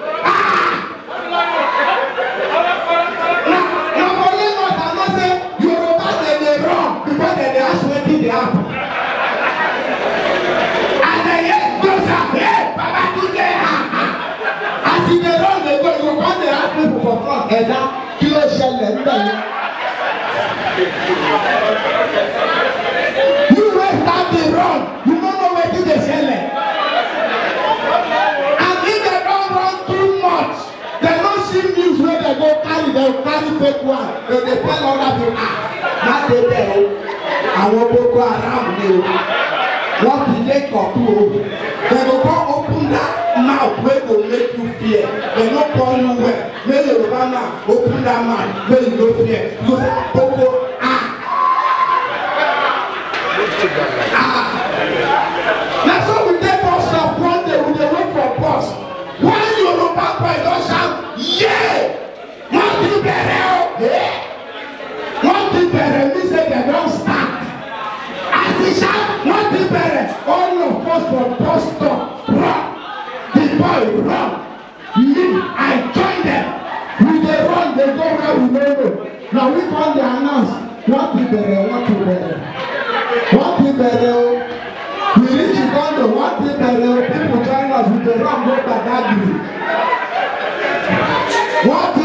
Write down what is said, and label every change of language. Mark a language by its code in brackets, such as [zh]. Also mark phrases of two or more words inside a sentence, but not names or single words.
[pcm] Na for Lagos I know say Yoruba dey run because they dey ask wetin dey happen. And they hear those are hey Baba Tunde as e dey run dey go, you go come dey ask people for [yo] ṣẹlẹ̀ níbẹ̀ yẹn. [pcm] You wey start dey run, you no know wetin dey ṣẹlẹ̀. And if dem don run too much, dem no see news wey dem go carry, dem carry fake one. Dem dey tell other people, [yo] má dé bẹ̀ o, àwọn Boko Haram ni o, wọ́n ti lé kọ̀ọ̀tù o. [pcm] Dem go come open that mouth wey go make you fear. Dem no call you well. Make Yoruba man open that mouth wey you no fear. You say Boko na so we dey bus stop one day we dey wait for bus. One Yoruba boy don shout yee! [yo] Wọ́n ti bẹ̀rẹ̀ o! Wọ́n ti bẹ̀rẹ̀ [pcm] mean say dem don start. As e shout [yo] wọ́n ti bẹ̀rẹ̀ [pcm] all of us for bus stop run. The boy run. Me I join them. We dey run dey go where we no know. Na we come dey announce [yo] wọ́n ti bẹ̀rẹ̀ wọ́n ti bẹ̀rẹ̀. Wọ́n ti bẹ̀rẹ̀ o. [pcm] We reach Uganda [yo] wọ́n ti bẹ̀rẹ̀ o. [pcm] People join us we dey run go Badagry. [yo] Wọ́n ti